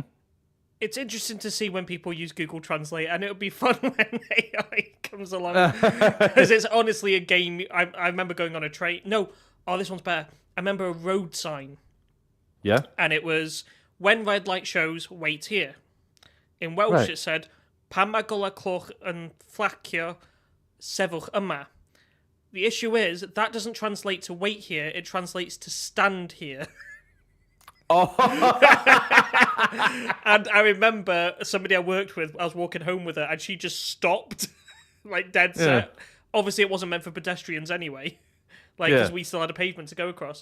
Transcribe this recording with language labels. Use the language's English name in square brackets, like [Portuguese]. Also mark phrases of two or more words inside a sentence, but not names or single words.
[English] It's interesting to see when people use Google Translate, and it'll be fun when AI comes along. Because it's honestly a game. I remember going on a train. This one's better. I remember a road sign. Yeah. And it was, when red light shows, wait here. In Welsh it said, [Welsh] pan mae golau cloch yn flacio, sefwch yma. [English] The issue is, that doesn't translate to wait here, it translates to stand here. Oh. And I remember somebody I worked with, I was walking home with her, and she just stopped, like dead set. Yeah. Obviously, it wasn't meant for pedestrians anyway, because we still had a pavement to go across.